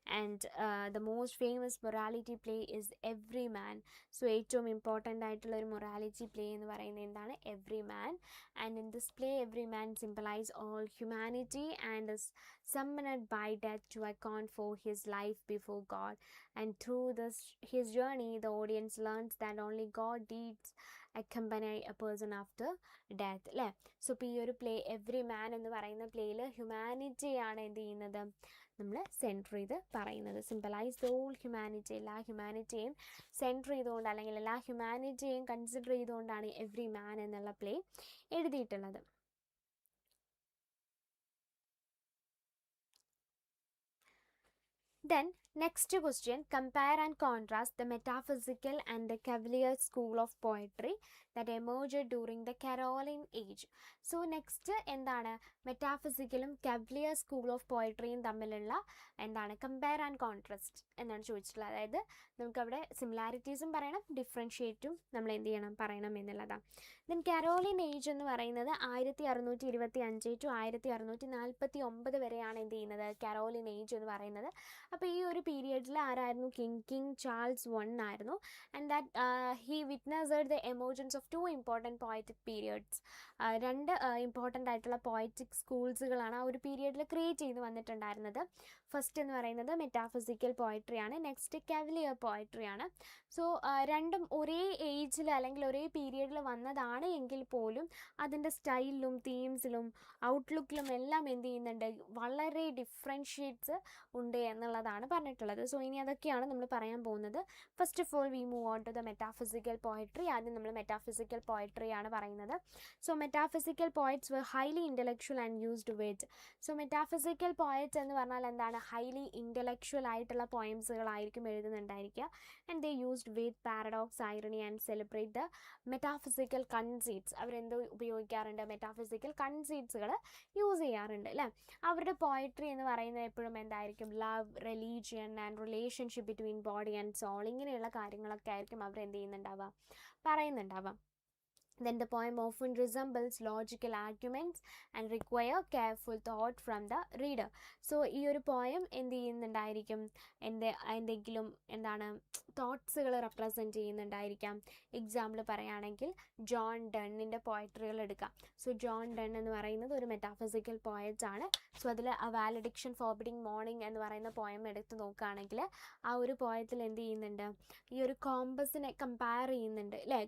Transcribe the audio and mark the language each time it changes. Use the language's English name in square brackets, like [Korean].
[English] And the most famous morality play is every man. [Malayalam] So ഏറ്റവും important ആയിട്ടുള്ള ഒരു morality play എന്ന് പറയുന്നത് എന്താണ്, every man. [English] And in this play every man symbolise all humanity and is summoned by death to account for his life before God. And through his journey the audience learns that only God deeds accompany a person after death, [Malayalam] അല്ലേ. So ഇപ്പോൾ ഈ ഒരു play every മാൻ എന്ന് പറയുന്ന പ്ലേയിൽ ഹ്യൂമാനിറ്റിയാണ് എന്ത് ചെയ്യുന്നത്, നമ്മൾ centre ചെയ്ത് പറയുന്നത്. [English] symbolise the whole humanity, [Malayalam] എല്ലാ ഹ്യൂമാനിറ്റിയെയും സെൻറ്റർ ചെയ്തുകൊണ്ട് അല്ലെങ്കിൽ എല്ലാ ഹ്യൂമാനിറ്റിയെയും കൺസിഡർ ചെയ്തുകൊണ്ടാണ് എവ്രി മാൻ എന്നുള്ള പ്ലേ എഴുതിയിട്ടുള്ളത്. [English] Then next question, compare and contrast the metaphysical and the Cavalier school of poetry that emerged during the Caroline age. [Malayalam] So next എന്താണ്, മെറ്റാഫിസിക്കലും കവലിയർ സ്കൂൾ ഓഫ് പോയട്രിയും തമ്മിലുള്ള എന്താണ് കമ്പയർ ആൻഡ് കോൺട്രാസ്റ്റ് എന്നാണ് ചോദിച്ചിട്ടുള്ളത്. അതായത് നമുക്കവിടെ സിമിലാരിറ്റീസും പറയണം, ഡിഫറൻഷ്യേറ്റും നമ്മൾ എന്ത് ചെയ്യണം, പറയണം എന്നുള്ളതാണ്. ദെൻ കരോലിൻ ഏജ് എന്ന് പറയുന്നത് 1625 to 1649 വരെയാണ് എന്ത് ചെയ്യുന്നത്, കരോലിൻ ഏജ് എന്ന് പറയുന്നത്. അപ്പോൾ ഈ ഒരു പീരിയഡിൽ ആരായിരുന്നു, കിങ് ചാൾസ് I ആയിരുന്നു. [English] And that he witnessed the emergence of 2 important poetic periods. [Malayalam] 2 important ആയിട്ടുള്ള പോയറ്റിക് സ്കൂൾസുകളാണ് ആ ഒരു പീരിയഡിൽ ക്രിയേറ്റ് ചെയ്ത് വന്നിട്ടുണ്ടായിരുന്നത്. ഫസ്റ്റ് എന്ന് പറയുന്നത് മെറ്റാഫിസിക്കൽ പോയട്രിയാണ്, നെക്സ്റ്റ് കവലിയർ പോയട്രിയാണ്. സോ രണ്ടും ഒരേ ഏജിൽ അല്ലെങ്കിൽ ഒരേ പീരിയഡിൽ വന്നതാണ് എങ്കിൽ പോലും അതിൻ്റെ സ്റ്റൈലിലും തീംസിലും ഔട്ട്ലുക്കിലും എല്ലാം എന്ത് ചെയ്യുന്നുണ്ട്, വളരെ ഡിഫറൻഷ്യേറ്റ്സ് ഉണ്ട് എന്നുള്ളതാണ് പറഞ്ഞിട്ടുള്ളത്. സോ ഇനി അതൊക്കെയാണ് നമ്മൾ പറയാൻ പോകുന്നത്. [English] First of all we move on to the metaphysical poetry. [Malayalam] ആദ്യം നമ്മൾ മെറ്റാഫിസിക്കൽ പോയട്രിയാണ് പറയുന്നത്. [English] So metaphysical poets were highly intellectual and used words. [Malayalam] So metaphysical poets എന്ന് പറഞ്ഞാൽ എന്താണ്, ഹൈലി ഇൻ്റലക്ച്വൽ ആയിട്ടുള്ള പോയംസുകളായിരിക്കും എഴുതുന്നുണ്ടായിരിക്കുക. And they used with paradox, irony and celebrate the metaphysical കൺസീറ്റ്സ്. അവരെന്ത് ഉപയോഗിക്കാറുണ്ട്, metaphysical കൺസീറ്റ്സുകൾ use ചെയ്യാറുണ്ട്, അല്ലേ. അവരുടെ പോയട്രി എന്ന് പറയുന്നത് എപ്പോഴും എന്തായിരിക്കും, love, religion and relationship between body and soul, ഇങ്ങനെയുള്ള കാര്യങ്ങളൊക്കെ ആയിരിക്കും അവർ എന്ത് ചെയ്യുന്നുണ്ടാവുക, പറയുന്നുണ്ടാവുക. [English] Then the poem often resembles logical arguments and require careful thought from the reader. [Malayalam] So ഈ ഒരു പോയം എന്ത് ചെയ്യുന്നുണ്ടായിരിക്കും, എന്തെങ്കിലും എന്താണ് തോട്ട്സുകൾ റെപ്രസെൻറ്റ് ചെയ്യുന്നുണ്ടായിരിക്കാം. എക്സാമ്പിൾ പറയുകയാണെങ്കിൽ ജോൺ ഡണ്ണിൻ്റെ പോയട്രികൾ എടുക്കാം. സോ ജോൺ ഡൺ എന്ന് പറയുന്നത് ഒരു മെറ്റാഫിസിക്കൽ പോയറ്റ് ആണ്. സോ അതിൽ ആ വാലഡിക്ഷൻ ഫോർബിഡിങ് മോർണിംഗ് എന്ന് പറയുന്ന പോയം എടുത്ത് നോക്കുകയാണെങ്കിൽ ആ ഒരു പോയത്തിൽ എന്ത് ചെയ്യുന്നുണ്ട്, ഈ ഒരു കോമ്പസിനെ കമ്പയർ ചെയ്യുന്നുണ്ട് അല്ലേ.